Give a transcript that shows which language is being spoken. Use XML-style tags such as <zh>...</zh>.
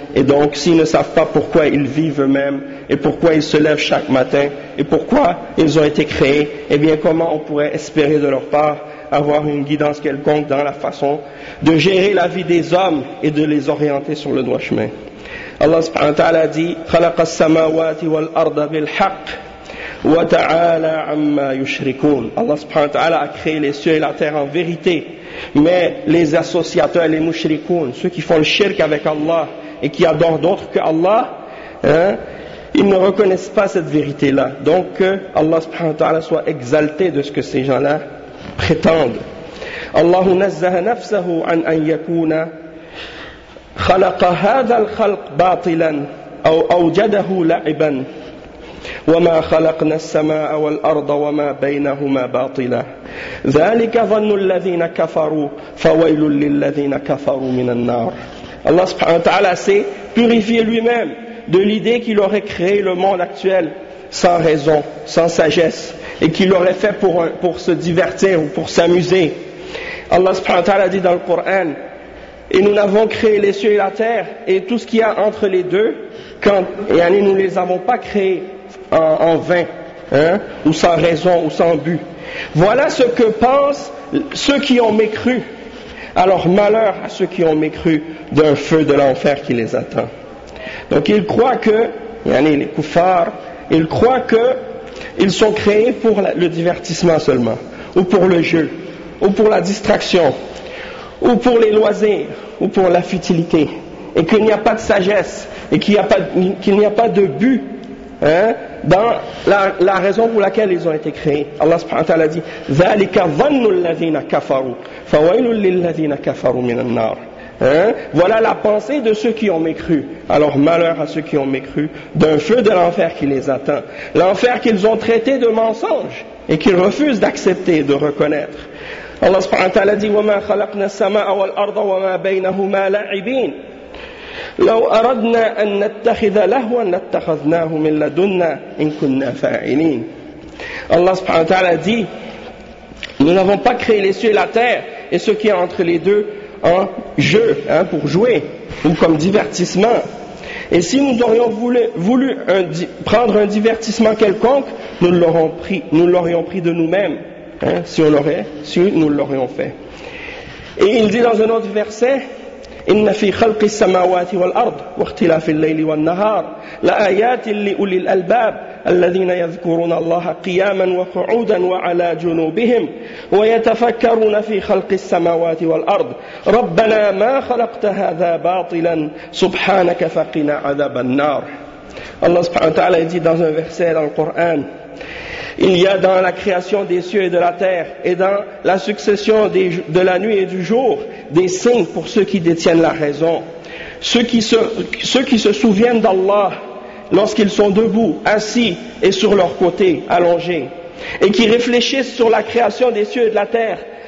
<fr>Et donc, s'ils ne savent pas pourquoi ils vivent eux-mêmes et pourquoi ils se lèvent chaque matin et pourquoi ils ont été créés, eh bien, comment on pourrait espérer de leur part avoir une guidance quelconque dans la façon de gérer la vie des hommes et de les orienter sur le droit chemin.</fr> <ar>Allah subhanahu wa ta'ala dit « خَلَقَ السَّمَاوَاتِ وَالْأَرْضَ بِالْحَقِّ وتعالى عما يشركون.</ar> <fr>Allah subhanahu wa ta'ala a créé les cieux et la terre en vérité, mais les associateurs, les mushrikoun, ceux qui font le shirk avec Allah et qui adorent d'autres que Allah, hein, ils ne reconnaissent pas cette vérité là. Donc que Allah subhanahu wa ta'ala soit exalté de ce que ces gens là prétendent.</fr> <ar>Allah nazzaha nafsahu an an yakuna khalaqa hadha al-khalq batilan aw awjadahu la'iban. وما خلقنا السماء والأرض وما بينهما باطلا ذلك ظن الذين كفروا فويل للذين كفروا من النار.</ar> <fr>Allah subhanahu wa ta'ala s'est purifié lui-même de l'idée qu'il aurait créé le monde actuel sans raison, sans sagesse, et qu'il l'aurait fait pour se divertir ou pour s'amuser. Allah subhanahu wa ta'ala dit dans le Coran: et nous n'avons créé les cieux et la terre et tout ce qu'il y a entre les deux quand, et nous ne les avons pas créés en vain, hein, ou sans raison, ou sans but. Voilà ce que pensent ceux qui ont mécru. Alors malheur à ceux qui ont mécru d'un feu de l'enfer qui les attend. Donc ils croient que, les koufars, ils croient que ils sont créés pour le divertissement seulement, ou pour le jeu, ou pour la distraction, ou pour les loisirs, ou pour la futilité, et qu'il n'y a pas de sagesse, et qu'il n'y a pas de but, hein, dans la raison pour laquelle ils ont été créés.</fr> <ar>Allah subhanahu wa ta'ala dit: ذَلِكَ ظَنُّ الَّذِينَ كَفَرُوا فَوَيْلُ لِلَّذِينَ كَفَرُوا مِنَ النَّارِ.</ar> <fr>Hein? Voilà la pensée de ceux qui ont mécru. Alors malheur à ceux qui ont mécru d'un feu de l'enfer qui les attend. L'enfer qu'ils ont traité de mensonge et qu'ils refusent d'accepter et de reconnaître.</fr> <ar>Allah subhanahu wa ta'ala dit: وَمَا خَلَقْنَا السَّمَاءَ وَالْأَرْضَ وَمَا بَيْنَهُمَا لَاعِبِينَ لو أردنا أن نتخذ لهوا لاتخذناه من لدنا إن كنا فاعلين.</ar> <fr>Allah subhanahu wa ta'ala dit: nous n'avons pas créé les cieux et la terre et ce qui est entre les deux en jeu, hein, pour jouer ou comme divertissement. Et si nous aurions voulu prendre un divertissement quelconque, nous l'aurions pris de nous-mêmes, hein, si nous l'aurions fait.</fr> <ar>Et il dit dans un autre verset: إن في خلق السماوات والأرض واختلاف الليل والنهار لآيات لأولي الألباب الذين يذكرون الله قياما وقعودا وعلى جنوبهم ويتفكرون في خلق السماوات والأرض ربنا ما خلقت هذا باطلا سبحانك فقنا عذاب النار. الله سبحانه وتعالى يزيد</ar> <fr>dans un verset dans le Coran: il y a dans la création des cieux et de la terre et dans la succession de la nuit et du jour des signes pour ceux qui détiennent la raison. Ceux qui se souviennent d'Allah lorsqu'ils sont debout, assis et sur leur côté, allongés, et qui réfléchissent sur la création des cieux et de la terre.</fr>